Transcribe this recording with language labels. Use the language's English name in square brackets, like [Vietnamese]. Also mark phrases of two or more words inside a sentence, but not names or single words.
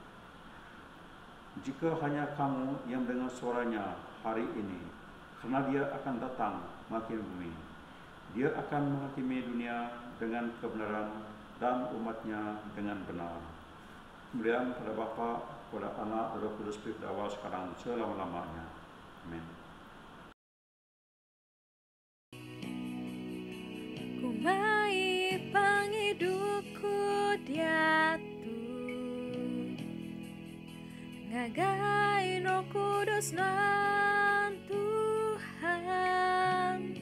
[Indonesian] Jika hanya kamu yang mendengar suaranya hari ini, karena dia akan datang menghakimi bumi. Dia akan menghakimi dunia dengan kebenaran dan umatnya dengan benar. Kemuliaan pada Bapa, pada Anak, dan Roh Kudus, pada awal, sekarang, selama-lamanya. Amin. [Iban] Kumai pangidupku diatur, ngagai Roh Kudus nan Tuhan,